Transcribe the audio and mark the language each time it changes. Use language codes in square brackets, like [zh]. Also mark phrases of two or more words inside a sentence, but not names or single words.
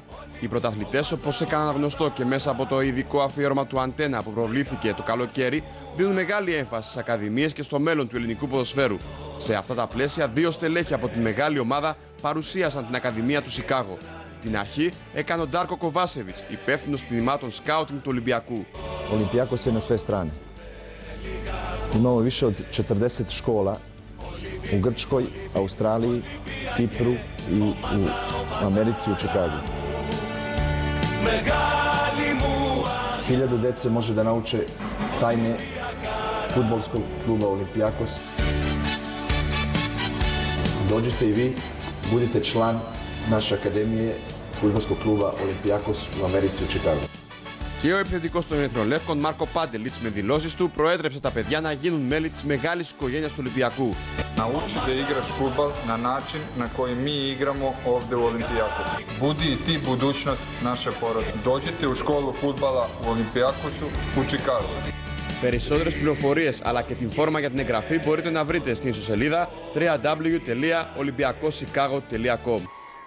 [el] Οι πρωταθλητές, όπως έκαναν γνωστό και μέσα από το ειδικό αφιέρωμα του Αντένα που προβλήθηκε το καλοκαίρι, δίνουν μεγάλη έμφαση στις ακαδημίες και στο μέλλον του ελληνικού ποδοσφαίρου. Σε αυτά τα πλαίσια, δύο στελέχη από τη μεγάλη ομάδα παρουσίασαν την Ακαδημία του Σικάγο. Την αρχή έκανε ο Ντάρκο Κοβάσεβιτς, υπεύθυνος τμήματων σκάουτινγκ του Ολυμπιακού. [sr] Olimpijakos je na sve strane. Imamo više od 40 škola u Grčkoj, Australiji, Kipru i u Americi u Čikagu. 1000 dece može da nauče tajne fudbalskog kluba Olimpijakos. Dođite i vi, budite član naše akademije fudbalskog kluba Olimpijakos u Americi u Čikagu. [el] Και ο επιθετικός των Ερυθρολεύκων Μάρκο Πάντελιτς με δηλώσεις του προέτρεψε τα παιδιά να γίνουν μέλη της μεγάλης οικογένειας του Ολυμπιακού. [sr] Nauči da igraš fudbal na način na koji mi igramo ovdje u Olimpijakosu. Budi i ti budućnost naše porodice. Dođite u školu fudbala u Olimpijakosu u Čikagu. [el] Περισσότερες πληροφορίες αλλά και την φόρμα για την εγγραφή μπορείτε να βρείτε στην ιστοσελίδα www.olympiakoschicago.com.